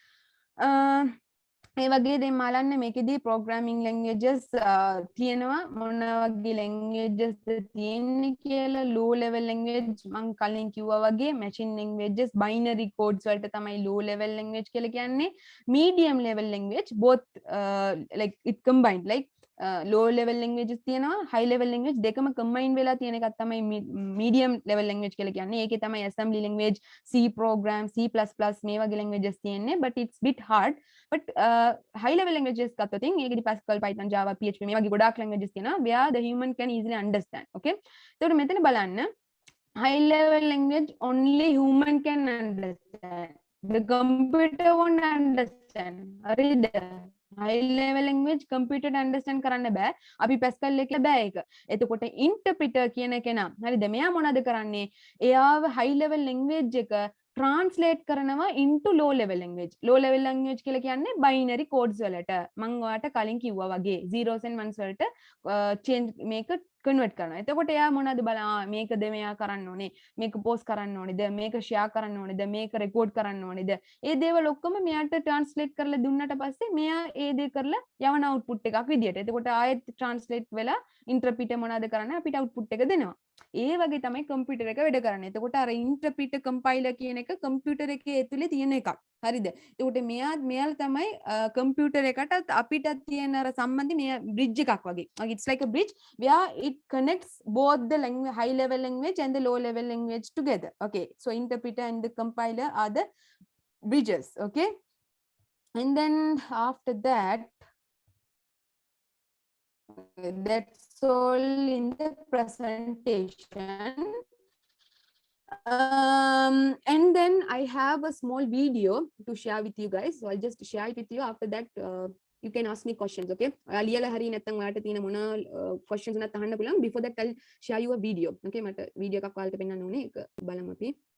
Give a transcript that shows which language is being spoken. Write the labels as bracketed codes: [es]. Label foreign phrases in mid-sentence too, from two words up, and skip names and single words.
[si] ඒ වගේ දැන් මාලන්න මේකෙදී [en] programming languages [si] තියෙනවා මොන වගේ languages තියෙන්නේ කියලා low level language මම කලින් කිව්වා වගේ [en] machine languages binary codes [si] වලට තමයි [en] low level language [si] කියලා කියන්නේ [en] medium level language both like it combined like low level languages [si] තියෙනවා [en] high level language [si] දෙකම combine වෙලා තියෙන එකක් තමයි [en] medium level language [si] කියලා කියන්නේ ඒකේ තමයි [en] assembly language C program C++ [si] මේ වගේ languages තියෙන්නේ [en] but it's bit hard but high level languages [si] ගත්තොතින් ඒකෙදි [en] Pascal Python Java PHP [si] මේ වගේ ගොඩාක් languages තියෙනවා [en] where the human can easily understand okay [si] එතකොට මෙතන බලන්න [en] high level language only human can understand the computer won't understand හරිද high level language computer understand [si] කරන්න බෑ අපි [en] Pascal එකේ [si] බෑ ඒක එතකොට interpreter කියන කෙනා හරිද මෙයා මොනවද කරන්නේ එයාව high level language එක translate කරනවා [en] into low level language low level language [si] කියලා කියන්නේ [en] binary codes [si] වලට මම ඔයාලට කලින් කිව්වා වගේ [en] zeros and ones [si] වලට change මේක convert කරනවා එතකොට එයා මොනවද බලා මේකද මෙයා කරන්න ඕනේ මේක post කරන්න ඕනේද මේක share කරන්න ඕනේද මේක record කරන්න ඕනේද ඒ දේවල් ඔක්කොම මෙයාට translate කරලා දුන්නාට පස්සේ මෙයා ඒ දේ කරලා යවන output එකක් විදියට එතකොට ආයෙත් translate වෙලා interpreter මොනවද කරන්නේ අපිට output එක දෙනවා ඒ වගේ තමයි computer එක වැඩ කරන්නේ එතකොට අර interpreter compiler කියන එක computer එකේ ඇතුලේ තියෙන එකක් හරිද එතකොට මෙයාලා තමයි computer එකටත් අපිටත් තියෙන අර සම්බන්ධي මෙයා bridge එකක් වගේ [en] it's like a bridge where it connects both the language, high level language and the low level language together okay so interpreter and the compiler are the bridges okay and then after that that's all in the presentation and then I have a small video to share with you guys so I'll just share it with you after that you can ask me questions okay [si] ලියලා හරි නැත්නම් ඔයාලට තියෙන මොන questions උනත් අහන්න පුළුවන් [en] before that I'll share you a video okay [si] මට video එකක් ඔයාලට පෙන්නන්න ඕනේ ඒක බලමු අපි